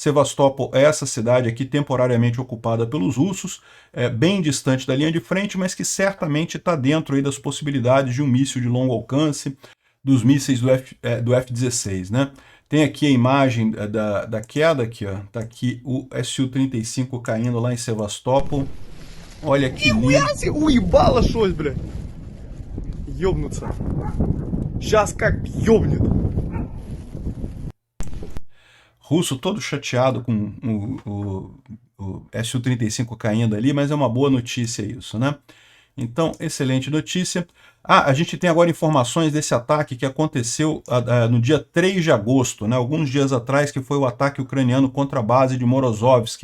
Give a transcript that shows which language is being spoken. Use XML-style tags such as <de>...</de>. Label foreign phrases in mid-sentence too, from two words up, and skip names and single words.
<pt>Sevastopol é essa cidade aqui temporariamente ocupada pelos russos, bem distante da linha de frente, mas que certamente está dentro aí das possibilidades de um míssil de longo alcance, dos mísseis do F-16, né? Tem aqui a imagem da queda, aqui, ó. Tá aqui o Su-35 caindo lá em Sevastopol. Olha que lindo.</pt> <ru>Уебало что-то, блядь. Ёбнуться. Сейчас как ёбнет.</ru> <pt>Russo todo chateado com o Su-35 caindo ali, mas é uma boa notícia isso, né? Então, excelente notícia. A gente tem agora informações desse ataque que aconteceu no dia 3 de agosto, né, alguns dias atrás, que foi o ataque ucraniano contra a base de Morozovsk.</pt>